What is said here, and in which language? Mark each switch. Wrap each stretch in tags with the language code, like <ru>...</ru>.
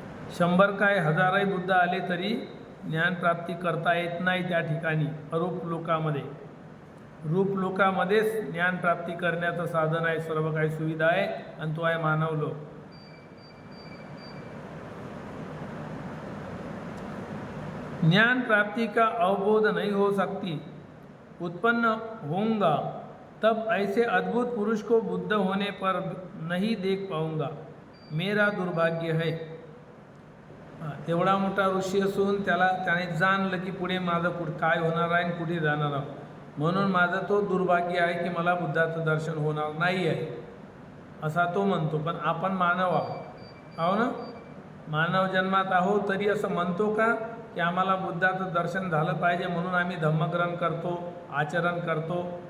<mr>100 काय 1000ही बुद्ध आले तरी ज्ञानप्राप्ती करता येत नाही त्या ठिकाणी अरूप लोकामध्ये. रूप लोकामध्येच ज्ञानप्राप्ती करण्याचं साधन आहे, सर्व काही सुविधा आहे, आणि तो आहे मानव लोक.</mr> <hi>ज्ञान प्राप्ति का अवबोध नहीं हो सकती, उत्पन्न होऊंगा तब ऐसे अद्भुत पुरुष को बुद्ध होने पर नहीं देख पाऊंगा, मेरा दुर्भाग्य है.</hi> <mr>तेवढा मोठा ऋषी असून त्याने जाणलं की पुढे माझं काय होणार आहे आणि कुठे जाणार आहे, म्हणून माझं तो दुर्भाग्य आहे की मला बुद्धाचं दर्शन होणार नाही आहे, असा तो म्हणतो. पण आपण मानव आहो ना, मानव जन्मात आहो, तरी असं म्हणतो का की आम्हाला बुद्धाचं दर्शन झालं पाहिजे म्हणून आम्ही धम्मग्रहण करतो, आचरण करतो?</mr>